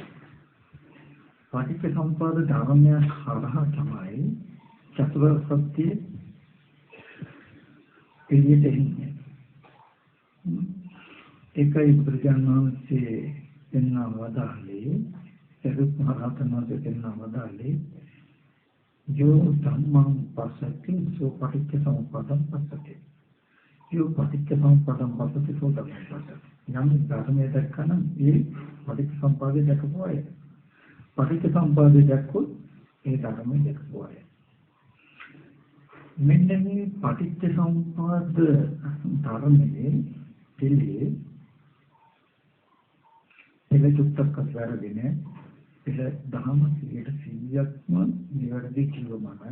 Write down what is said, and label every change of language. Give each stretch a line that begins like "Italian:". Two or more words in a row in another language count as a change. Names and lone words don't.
Sinhala: පටිච්චසමුප්පාද ධර්මය හරහා තමයි චතුරාර්ය සත්‍ය එළියට එන්නේ. ඒකයි බුදුරජාණන් වහන්සේ දෙන්නා වදාළේ සරුත් මහ රහතන් වහන්සේ දෙන්නා වදාළේ
Pali: යෝ ධම්මං පස්සති සෝ පටිච්චසමුප්පාදං පස්සති. යෝ පටිච්චසමුප්පාදං පස්සති සෝ ධම්මං පස්සති.
Sinhala: යම් ධර්මයක් දැක්කනම් ඒ පටිච්චසමුප්පාදය දැකපු අය. පටිච්චසමුප්පාදය දැක්කොත් ඒ ධර්මය දැකපු අය. මෙන්න මේ පටිච්චසමුප්පාද ධර්මයේ පිළි චුට්ටක් අස්වැරගෙන පිළ දහම 100%ක්ම නිවැරදි කිව්වමයි.